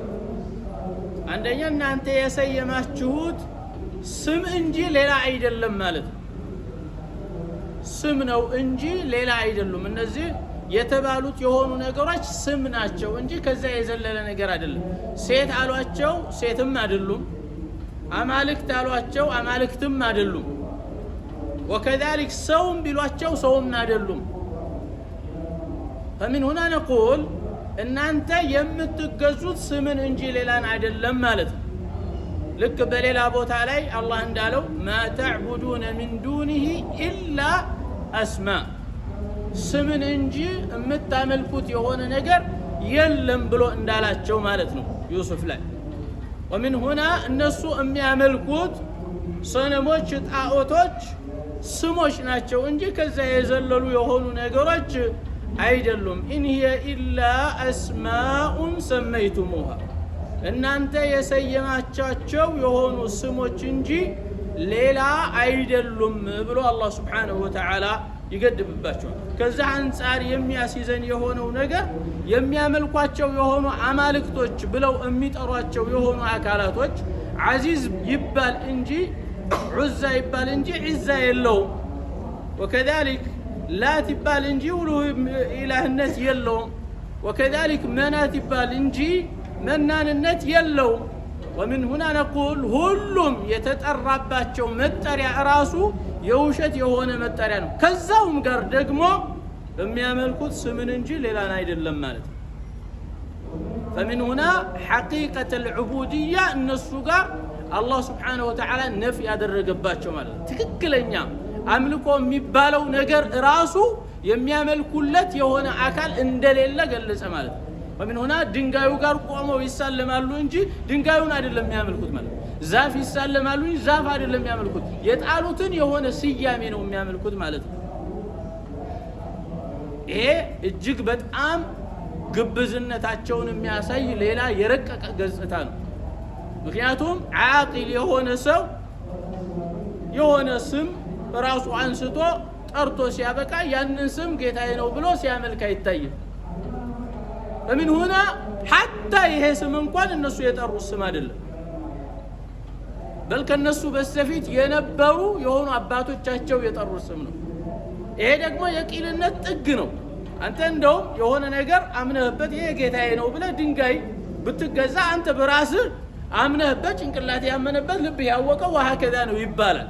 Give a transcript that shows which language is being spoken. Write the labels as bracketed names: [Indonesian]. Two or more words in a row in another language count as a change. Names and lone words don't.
[Amharic] አንደኛ እናንተ የሰየማችሁት ስም እንጂ ሌላ አይደለም ማለት ነው። ስም ነው እንጂ ሌላ አይደሉም። እነዚህ የተባሉት የሆኑ ነገሮች ስም ናቸው እንጂ ከዛ የዘለለ ነገር አይደለም። ሴት አሏቸው ሴትም አይደሉም፣ አማልክት አሏቸው አማልክትም አይደሉም። ወከዛሊክ ሰውም ቢሏቸው ሰውም አይደሉም። [Arabic] فمن هنا نقول [Amharic] እናንተ የምትገዙት ስምን እንጂ ሌላን አይደለም ማለት ነው። ልክ በሌላ ቦታ ላይ አላህ እንዳለው [Arabic] ما تعبدون من دونه إلا أسماء [Amharic] ስምን እንጂ የምታመልኩት የሆነ ነገር የለም ብሎ እንዳላቸው ማለት ነው ዩሱፍ ላይ። [Arabic] ومن هنا [Amharic] እነሱ የሚያመልኩት ሰነሞች ጣዖቶች ስሞች ናቸው እንጂ ከዛ የዘለሉ የሆኑ ነገሮች አይደሉም። [Arabic] إن هي إلا أسماء سميتموها [Amharic] እናንተ የሰየማቻቸው የሆኑ ስሞች እንጂ ሌላ አይደሉም ብሎ አላህ [Arabic] سبحانه وتعالى [Amharic] ይገድብባቸዋል። ከዛ አንፃር የሚያስይዘን የሆነው ነገር የሚያመልኳቸው የሆኑ አማልክቶች ብለው የሚጠሯቸው የሆኑ አካላቶች አዚዝ ይባል እንጂ ዑዛ ይባል እንጂ ዒዛ የለውም። ወከዛሊክ ላት ይባል እንጂ ውሉህ ኢላህነት የለውም። ወከዛሊክ መናት ይባል እንጂ መናንነት የለውም። [Arabic] ومن هنا نقول [Amharic] ሁሉም የተጠራባቸው መጠሪያ ራሱ የውሸት የሆነ መጠሪያ ነው። ከዛውም ጋር ደግሞ የሚያመልኩት ስምን እንጂ ሌላን አይደለም ማለት ነው። [Arabic] فمن هنا حقيقة العبودية [Amharic] እነሱ ጋር አላህ [Arabic] سبحانه وتعالى [Amharic] ነፍ ያደረገባቸው ማለት ነው። ትክክለኛ አምልኮ የሚባለው ነገር ራሱ የሚያመልኩለት የሆነ አካል እንደሌለ ገለጸ ማለት ነው። [Arabic] ومن هنا [Amharic] ድንጋዩ ጋር ቆመው ይሳለማሉ እንጂ ድንጋዩን አይደለም የሚያመልኩት ማለት ነው። ዛፍ ይሳለማሉ እንጂ ዛፍ አይደለም የሚያመልኩት፣ የጣሉትን የሆነ ስያሜ ነው የሚያመልኩት ማለት ነው። ይሄ እጅግ በጣም ግብዝነታቸውን የሚያሳይ ሌላ የረቀቀ ገጽታ ነው። ምክንያቱም ዓቂል የሆነ ሰው የሆነ ስም ራሱ አንስቶ ጠርቶ ሲያበቃ ያንን ስም ጌታዬ ነው ብሎ ሲያመልክ አይታይም። [Arabic] فمن هنا حتى [Amharic] ይሄ ስም እንኳን እነሱ የጠሩት ስም አይደለም፣ በል ከነሱ በስተፊት የነበሩ የሆኑ አባቶቻቸው የጠሩት ስም ነው። ይሄ ደግሞ የቂልነት ጥግ ነው። አንተ እንደውም የሆነ ነገር አምነህበት ይሄ ጌታዬ ነው ብለህ ድንጋይ ብትገዛ አንተ በራስህ አምነህበት ጭንቅላት ያመነበት ልብ ያወቀው ወሀከዛ ነው ይባላል።